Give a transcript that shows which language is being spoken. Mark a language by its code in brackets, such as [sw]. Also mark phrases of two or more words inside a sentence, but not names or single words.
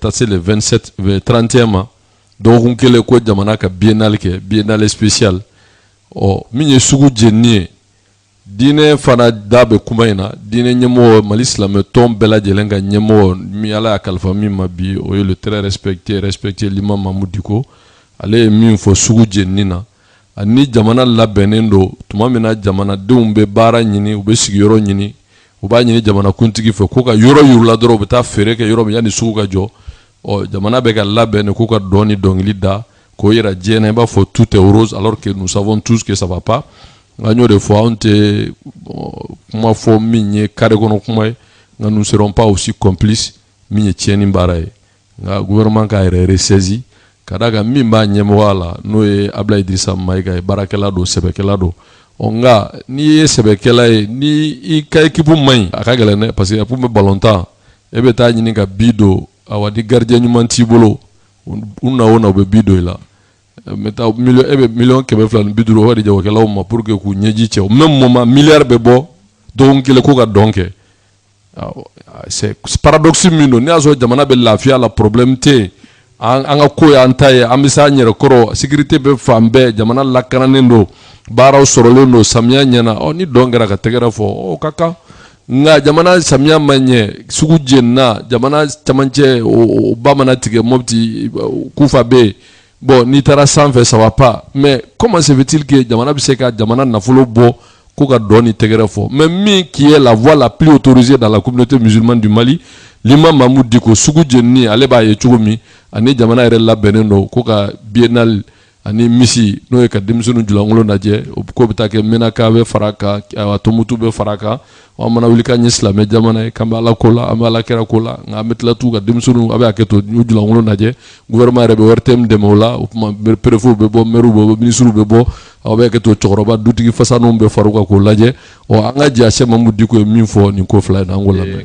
[bm] taa se le 27 31 ma dɔgɔkun kelen ko jamana ka biennale kɛ [fr] biennale spécial [bm] min ye sugu jenini ye diinɛ fana da bɛ kuma in na diinɛ ɲɛmɔgɔ Mali silamɛ tɔn bɛɛ lajɛlen ka ɲɛmɔgɔ min Ala y'a kalifa min ma bi o ye le [fr] très respecté l'imam [bm] Mamadou Diko ale ye min fɔ sugu jenini na ani jamana labɛnnen don tuma min na jamanadenw bɛ baara ɲini u bɛ sigiyɔrɔ ɲini u b'a ɲini jamanakuntigi fɛ ko ka yɔrɔ yurula dɔrɔn u bɛ taa feere kɛ yɔrɔ min yanni sugu ka jɔ jamana bɛ ka labɛn k'u ka dɔn ni dɔnkili da k'o yira diɲɛ na i b'a fɔ [fr] tout est rose alors que nous savons tous que ça va pas [bm] nka n y'o de fɔ anw tɛ kuma fɔ min ye carré kɔnɔ kuma ye nka [fr] nous serons pas aussi complices [bm] min ye tiɲɛni baara ye nka gouvernement k'a yɛrɛ ressaisi ka d'a kan min b'a ɲɛmɔgɔya la n'o ye Ablaye Idrissa Mayiga ye baarakɛla don sɛbɛkɛla don nka n'i ye sɛbɛkɛla ye ni i ka équipe man ɲi a ka gɛlɛn dɛ [fr] parce que pour [bm] bɛ balontan e bɛ taa ɲini ka bi don awa di gardien ɲuman t'i bolo u na o na u bɛ bi don i la mɛ taa e bɛ miliyɔn 250 o de jagokɛlaw ma [fr] pour que [bm] k'u ɲɛji cɛ [fr] même moment [bm] miliyari bɛ bɔ dɔgɔkun kelen ko ka dɔn kɛ [fr] c'est paradoxe [bm] min don n'i y'a sɔrɔ jamana bɛ lafiya la problème tɛ yen an ka ko y'an ta ye an bɛ se an yɛrɛ kɔrɔ sécurité bɛ fan bɛɛ jamana lakananen don baaraw sɔrɔlen don samiya ɲɛna ni dɔn kɛra ka tɛgɛrɛ fɔ o ka kan nka jamana samiya ma ɲɛ sugu jenina jamana camancɛ o ba mana tigɛ Mopti Kufa bɛ yen bon n'i taara sanfɛ [fr] ça va pas mais comment se fait-il que [bm] jamana bɛ se ka jamana nafolo bɔ ko ka dɔn ni tɛgɛrɛ fɔ mais min [fr] qui est la voix la plus autorisée dans la communauté musulmane du Mali l'imam [bm] Mamadou Diko sugu jenini ale b'a ye cogo min ani jamana yɛrɛ labɛnnen don ko ka biennale ani misi n'o ye ka denmisɛnninw julankolo lajɛ ko bɛ taa kɛ Menaka bɛ fara kan Tombouctou bɛ fara kan an mana wuli k'an ye silamɛ jamana ye k'an bɛ Ala ko la an bɛ Ala kira ko la nka an bɛ tila t'u ka denmisɛnninw a bɛ hakɛ to n'u julankolo lajɛ gouvernement yɛrɛ bɛ wari tɛ min dɛmɛ o la o tuma préfet bɛ bɔ maire bɛ bɔ ministre bɛ bɔ aw bɛ hakɛ to cɛkɔrɔba dutigi fasanw bɛ fara u kan k'o lajɛ an ka jɛ Cheikh Mamadou Diko ye min fɔ nin ko fila in na an k'o lamɛn.